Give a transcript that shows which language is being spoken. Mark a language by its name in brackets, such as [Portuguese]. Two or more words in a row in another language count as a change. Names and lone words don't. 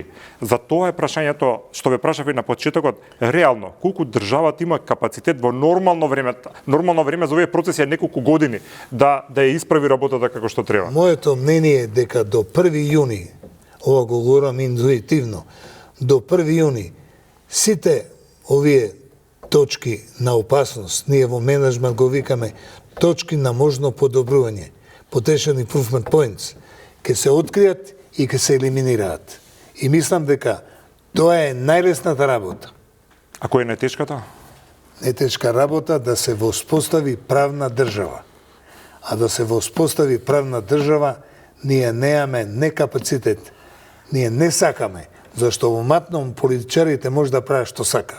[Macedonian] За тоа е прашањето што ве прашав и на почетокот, реално колку државата има капацитет во нормално време за овие процеси е неколку години да ја исправи работата како што треба. Моето мнение е дека до 1 јуни, ова го говорам интуитивно, до 1 јуни сите овие точки на опасност, ние во менеджмент го викаме точки на можно подобрување, [English] potential improvement points, [Macedonian] ќе се откријат и ќе се елиминираат. И мислам дека тоа е најлесната работа. А која е најтешката? Најтешка работа да се воспостави правна држава. А да се воспостави правна држава, ние немаме не капацитет, ние не сакаме, зашто во матном политичарите може да прават што сакаат.